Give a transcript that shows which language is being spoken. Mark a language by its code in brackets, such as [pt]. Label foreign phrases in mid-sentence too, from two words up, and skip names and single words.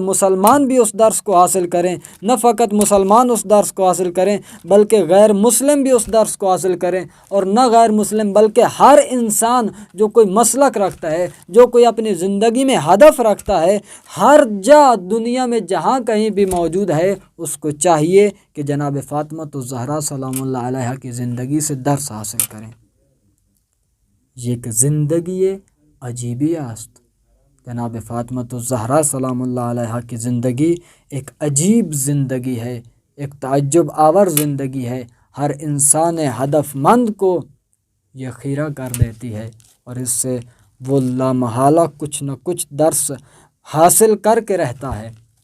[ur] مسلمان بھی اس درس کو حاصل کریں، نہ فقط مسلمان اس درس کو حاصل کریں بلکہ غیر مسلم بھی اس درس کو حاصل کریں، اور نہ غیر مسلم بلکہ ہر انسان جو کوئی مسلک رکھتا ہے، جو کوئی اپنی زندگی میں ہدف رکھتا ہے، ہر جا دنیا میں جہاں کہیں بھی موجود ہے، اس کو چاہیے کہ جناب فاطمہ الزہرا سلام اللہ علیہا کی زندگی سے درس حاصل کریں۔ یہ ایک [fa] زندگی عجیبی است۔ [ur] جناب فاطمہ الزہرا سلام اللہ علیہا کی زندگی ایک عجیب زندگی ہے، ایک تعجب آور زندگی ہے، ہر انسان ہدف مند کو یہ خیرہ کر دیتی ہے، اور اس سے وہ لامحالہ کچھ نہ کچھ درس حاصل کر کے رہتا ہے۔